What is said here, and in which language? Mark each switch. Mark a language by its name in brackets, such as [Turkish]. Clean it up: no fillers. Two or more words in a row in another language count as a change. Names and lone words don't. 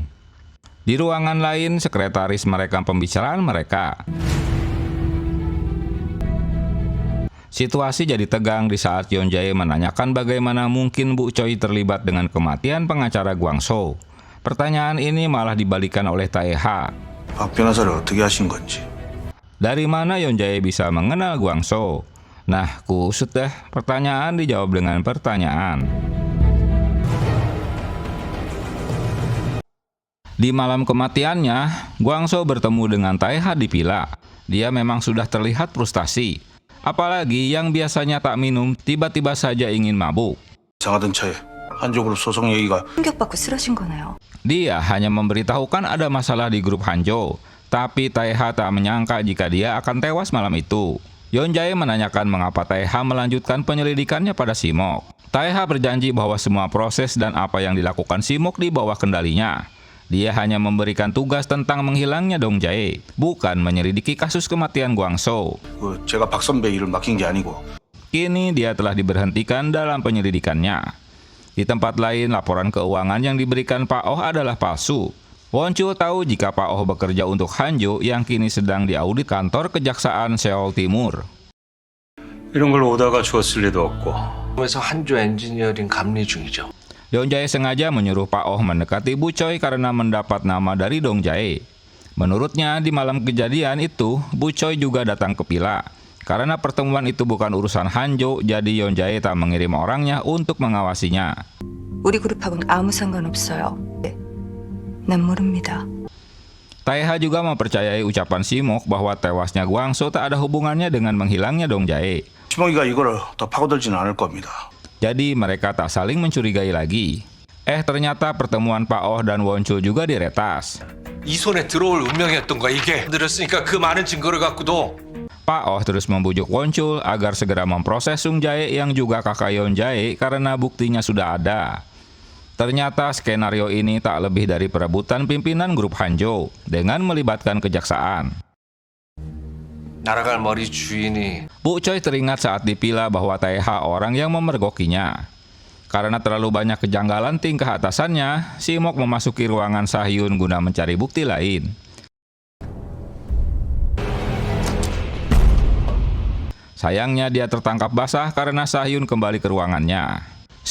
[Indonesian] Di ruangan lain, sekretaris merekam pembicaraan mereka. Situasi jadi tegang di saat Yeon Jae menanyakan bagaimana mungkin Bu Choi terlibat dengan kematian pengacara Gwang-soo. Pertanyaan ini malah dibalikan oleh Taeha. [Korean] 박 변호사를 어떻게 하신 건지. [Indonesian] Dari mana Yeon Jae bisa mengenal Gwang-soo? Nah, kusut deh, pertanyaan dijawab dengan pertanyaan. Di malam kematiannya, Gwang-soo bertemu dengan Taeha di villa. Dia memang sudah terlihat frustasi. Apalagi yang biasanya tak minum, tiba-tiba saja ingin mabuk. [Korean] 이상하던 차에 한쪽으로 소송 얘기가 충격받고 쓰러진 거네요. [Indonesian] Dia hanya memberitahukan ada masalah di grup Hanjo, tapi Taeha tak menyangka jika dia akan tewas malam itu. Yeon Jae menanyakan mengapa Taeha melanjutkan penyelidikannya pada Simok. Taeha berjanji bahwa semua proses dan apa yang dilakukan Simok di bawah kendalinya. Dia hanya memberikan tugas tentang menghilangnya Dong Jae, bukan menyelidiki kasus kematian Gwang-soo. [Korean] 제가 박 선배 일을 맡긴 게 아니고. [Indonesian] Kini dia telah diberhentikan dalam penyelidikannya. Di tempat lain, laporan keuangan yang diberikan Pak Oh adalah palsu. Won-chul tahu jika Pak Oh bekerja untuk Hanjo yang kini sedang diaudit kantor kejaksaan Seoul Timur. [Korean] 이런 걸 오다가 주었을 리도 없고. 그래서 한조 엔지니어링 감리 중이죠. [Indonesian] Yeon Jae sengaja menyuruh Pak Oh mendekati Bu Choi karena mendapat nama dari Dong Jae. Menurutnya, di malam kejadian itu, Bu Choi juga datang ke villa. Karena pertemuan itu bukan urusan Hanjo, jadi Yeon Jae tak mengirim orangnya untuk mengawasinya. [Korean] 우리 그룹하고는 아무 상관없어요. 난 모릅니다. [Indonesian] Taeha juga mempercayai ucapan Simok bahwa tewasnya Gwang-soo tak ada hubungannya dengan menghilangnya Dong Jae. [Korean] 시몽이가 이거를 더 파고들지는 않을 겁니다. [Indonesian] Jadi mereka tak saling mencurigai lagi. Ternyata pertemuan Pak Oh dan Won-chul juga diretas. [Korean] 이 손에 들어올 운명이었던 거야 이게. 들었으니까 그 많은 증거를 갖고도. [Indonesian] Pak Oh terus membujuk Won-chul agar segera memproses Sung Jae yang juga kakak Yeon Jae karena buktinya sudah ada. Ternyata skenario ini tak lebih dari perebutan pimpinan grup Hanjo dengan melibatkan kejaksaan. [Korean] 날아갈 머리 주인이. [Indonesian] Bu Choi teringat saat di villa bahwa Taeha orang yang memergokinya. Karena terlalu banyak kejanggalan tingkah atasannya, Simok memasuki ruangan Sahyun guna mencari bukti lain. Sayangnya dia tertangkap basah karena Sahyun kembali ke ruangannya.